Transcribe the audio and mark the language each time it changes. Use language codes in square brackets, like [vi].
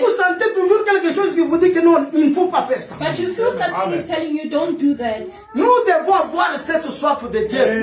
[fr] vous sentez toujours quelque chose qui vous dit que non, il ne faut pas faire ça. [en] but you feel something is telling you don't do that. [fr] Nous devons avoir cette soif de Dieu.